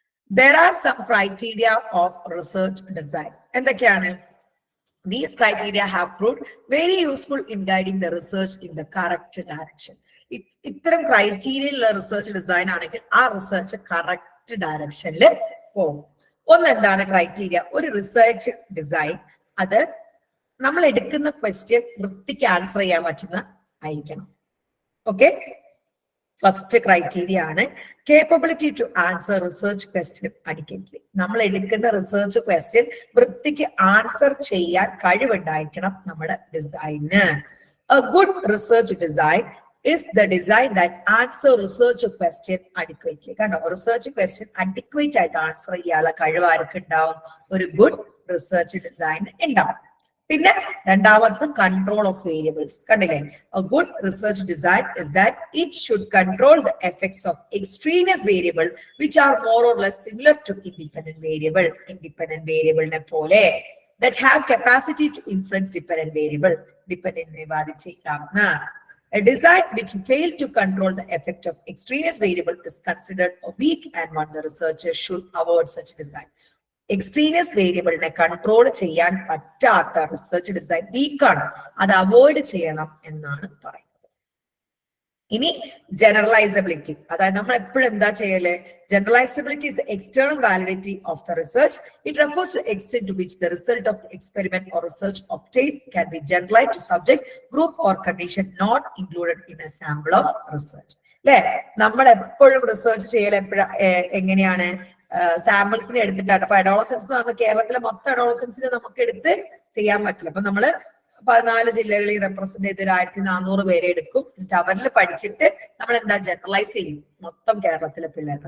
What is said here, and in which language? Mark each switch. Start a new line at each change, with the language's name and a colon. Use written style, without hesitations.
English: There are some criteria of research design.
Malayalam: എന്തൊക്കെയാണ്?
English: These criteria have proved very useful in guiding the research in the correct direction.
Malayalam: ഇത്തരം ക്രൈറ്റീരിയയിലുള്ള research design ആണെങ്കിൽ ആ research correct ഡയറക്ഷനിൽ പോകും. ഒന്ന് എന്താണ് criteria? ഒരു റിസർച്ച് ഡിസൈൻ അത് നമ്മൾ എടുക്കുന്ന ക്വസ്റ്റ്യൻ വൃത്തിക്ക് ആൻസർ ചെയ്യാൻ പറ്റുന്ന ആയിരിക്കണം. ഓക്കെ, ഫസ്റ്റ് ക്രൈറ്റീരിയ ആണ്
English: Capability to answer research question adequately.
Malayalam: നമ്മൾ എടുക്കുന്ന റിസർച്ച് ക്വസ്റ്റ്യൻ വൃത്തിക്ക് ആൻസർ ചെയ്യാൻ കഴിവുണ്ടായിരിക്കണം നമ്മുടെ ഡിസൈന്.
English: A good research design is the design that answer research question adequately.
Malayalam: കണ്ടോ, റിസർച്ച് ക്വസ്റ്റ്യൻ അഡിക്വേറ്റ് ആയിട്ട് ആൻസർ ചെയ്യാനുള്ള കഴിവ് ആർക്ക് ഉണ്ടാവും? ഒരു ഗുഡ് റിസർച്ച് ഡിസൈൻ ഉണ്ടാവും. പിന്നെ രണ്ടാമത്തെ കൺട്രോൾ ഓഫ് വേരിയബിൾസ്. കണ്ടില്ലേ,
English: a good research design is that it should control the effects of extraneous variable which are more or less similar to independent variable. Independent variable
Malayalam: നെ പോലെ
English: that have capacity to influence dependent variable. Dependent
Malayalam: നെ ബാധിച്ചേക്കാവുന്ന
English: a design which failed to control the effect of extraneous variable is considered a weak and one the researcher should avoid such design.
Malayalam: Extraneous വേരിയബിളിനെ control ചെയ്യാൻ പറ്റാത്ത research design വീക്കാണ്, അത് avoid ചെയ്യണം എന്നാണ് പറയുന്നത്. ഇനി ജനറലൈസബിലിറ്റി, അതായത് നമ്മൾ എപ്പോഴും എന്താ ചെയ്യല്?
English: Generalizability is the external validity of the research. It refers to the extent to which the result of the experiment or research obtained can be generalized to subject, group or condition not included in a sample of research.
Malayalam: അല്ലെ, നമ്മൾ എപ്പോഴും research ചെയ്യൽ എങ്ങനെയാണ്? സാമ്പിൾസിനെ എടുത്തിട്ടാണ്. അപ്പൊ adolescence എന്ന് പറഞ്ഞാൽ കേരളത്തിലെ മൊത്തം അഡോളസൻസിനെ നമുക്ക് എടുത്ത് ചെയ്യാൻ പറ്റില്ല. അപ്പൊ നമ്മള് 14 ജില്ലകളിൽ റെപ്രസെന്റ് ചെയ്ത് 1400 പേരെ എടുക്കും. എന്നിട്ട് അവരിൽ പഠിച്ചിട്ട് നമ്മൾ എന്താ ജനറലൈസ് ചെയ്യും മൊത്തം കേരളത്തിലെ പിള്ളേർക്ക്.